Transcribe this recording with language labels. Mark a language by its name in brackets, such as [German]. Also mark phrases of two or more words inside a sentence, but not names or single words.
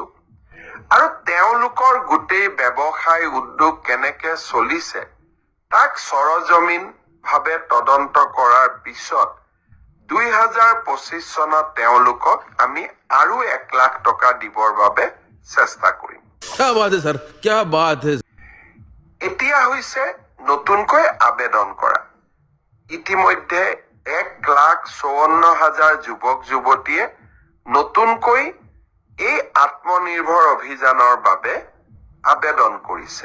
[Assamese] আৰু তেওঁলোকৰ গোটেই ব্যৱসায় উদ্যোগ কেনেকে চলিছে তাক সৰজমিন ভাৱে তদন্ত কৰাৰ পিছত 2025 চনত তেওঁলোকক আমি আৰু 1 লাখ টকা দিবৰ বাবে চেষ্টা কৰিম। [Hindi] क्या बात है सर, क्या बात है। [Assamese] এতিয়া হৈছে নতুনকৈ আবেদন কৰা। ইতিমধ্যে 1,54,000 যুৱক যুৱতীয়ে নতুনকৈ এই আত্মনিৰ্ভৰ অভিযানৰ বাবে আবেদন কৰিছে।